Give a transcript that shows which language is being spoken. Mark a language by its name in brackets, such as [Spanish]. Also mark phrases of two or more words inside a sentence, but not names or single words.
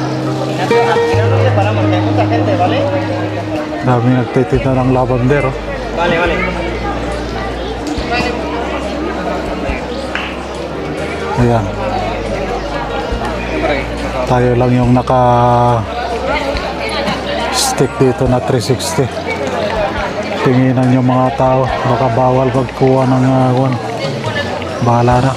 [Filipino] Dami nagtitinda ng lavender, oh. [Spanish] Vale, vale. [Filipino] Ayan. Tayo lang yung naka stick dito na 360. Tinginan yung mga tao, baka bawal magkuha ng bahala na.